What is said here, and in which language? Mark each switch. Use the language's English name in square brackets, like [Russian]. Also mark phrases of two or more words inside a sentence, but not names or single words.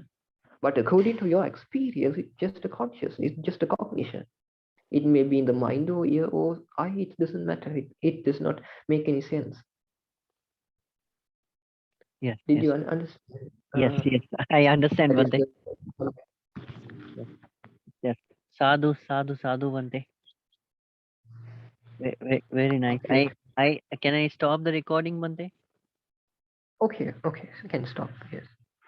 [English] But according to your experience, it's just a consciousness, it's just a cognition. It may be in the mind or ear or eye, it doesn't matter. It does not make any sense. yes, Did yes, you understand? yes, yes. I understand, That is Bante. the, Yes, yes. [Pali] Sadhu, sadhu, sadhu, Bante. [English] Very nice. okay. I can I stop the recording, Bante? Okay, you can stop. Yes.